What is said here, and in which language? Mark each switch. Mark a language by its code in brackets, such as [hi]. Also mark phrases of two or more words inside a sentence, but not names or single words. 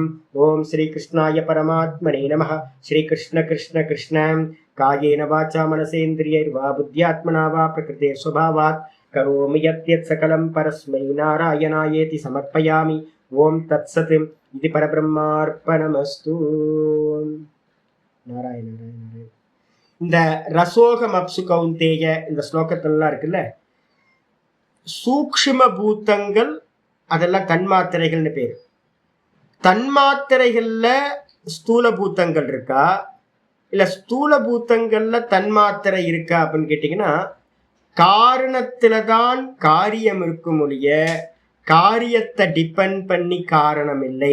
[sa] ओम श्री कृष्णाय परमात्मने नमः. श्री कृष्ण कृष्ण कृष्ण कायेन वाचा मनसेन्द्रियैर्वा बुद्ध्यात्मना वा प्रकृते स्वभावात् करोमि यत् सकलं परस्मै नारायणायेति समर्पयामि. ओम तत्सत् इति परब्रह्मार्पणमस्तु. नारायण नारायण. [ta] இந்த [sa] रसोऽहम् अप्सु कौन्तेय [ta] இந்த ஸ்லோகத்திலலாம் இருக்குல்ல, சூக்ஷ்ம பூத்தங்கள் அதெல்லாம் தன்மாத்திரைகள்னு பேர். தன்மாத்திரைகள்ல ஸ்தூல பூத்தங்கள் இருக்கா, இல்ல ஸ்தூல பூத்தங்கள்ல தன்மாத்திரை இருக்கா அப்படின்னு கேட்டீங்கன்னா, காரணத்துலதான் காரியம் இருக்கும் ஒழிய காரியத்தை டிபெண்ட் பண்ணி காரணம் இல்லை.